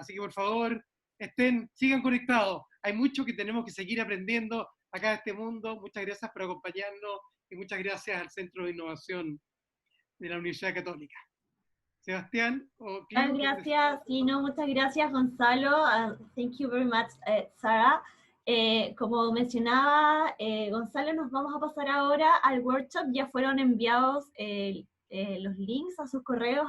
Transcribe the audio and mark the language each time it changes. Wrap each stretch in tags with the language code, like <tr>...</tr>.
<es>Así que por favor, sigan conectados. Hay mucho que tenemos que seguir aprendiendo acá en este mundo. Muchas gracias por acompañarnos y muchas gracias al Centro de Innovación de la Universidad Católica. Sebastián o Clio. Gracias, muchas gracias, Gonzalo.</es> <en>Thank you very much, Sarah.</en> <es>Como mencionaba Gonzalo, nos vamos a pasar ahora al workshop. Ya fueron enviados los links a sus correos, así que nos vemos allá.</es>